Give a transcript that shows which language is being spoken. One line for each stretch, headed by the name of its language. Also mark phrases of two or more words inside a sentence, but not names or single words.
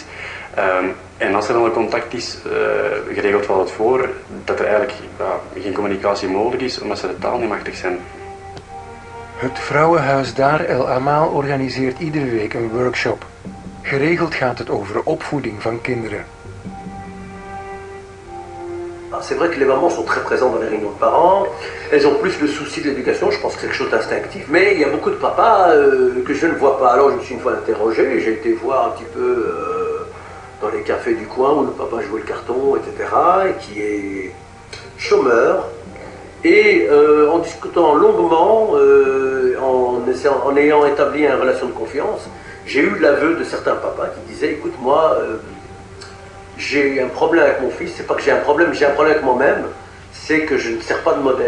Dutch: En als er dan een contact is, geregeld valt het voor dat er eigenlijk geen communicatie mogelijk is, omdat ze de taal niet machtig zijn. Het vrouwenhuis Dar El Amal organiseert iedere week een workshop. Geregeld gaat het over opvoeding van kinderen.
French: C'est vrai que les mamans sont très présentes dans les réunions de parents, elles ont plus le souci de l'éducation, je pense que c'est quelque chose d'instinctif, mais il y a beaucoup de papas que je ne vois pas. Alors je me suis une fois interrogé, j'ai été voir un petit peu dans les cafés du coin où le papa jouait le carton, etc., et qui est chômeur, et en discutant longuement, en ayant établi une relation de confiance, j'ai eu l'aveu de certains papas qui disaient, écoute moi, j'ai un problème avec mon fils, c'est pas que j'ai un problème avec moi-même, c'est que je ne sers pas de modèle.